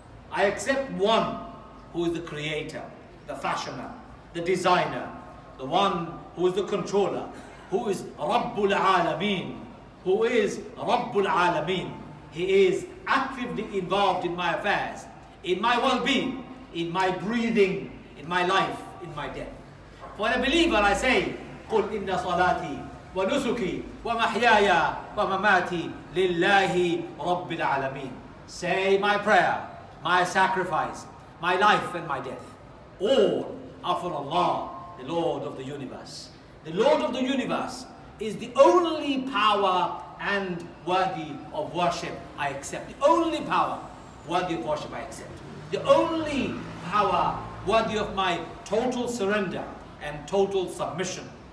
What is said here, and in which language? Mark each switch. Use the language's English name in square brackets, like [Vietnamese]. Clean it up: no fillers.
[English] I accept one who is the creator, the fashioner, the designer, the one who is the controller, who is Rabbul Alameen, who is Rabbul Alameen. He is actively involved in my affairs, in my well-being, in my breathing, in my life, in my death. For a believer, I say, [Arabic] قُلْ إِنَّ صَلَاتِي وَنُسُكِي وَمَحْيَايَ وَمَمَاتِي لِلَّهِ رَبِّ الْعَالَمِينَ. [English] Say, my prayer, my sacrifice, my life and my death, all are for Allah, the Lord of the universe. The Lord of the universe is the only power and worthy of worship I accept. The only power worthy of worship I accept. The only power worthy of my total surrender and total submission.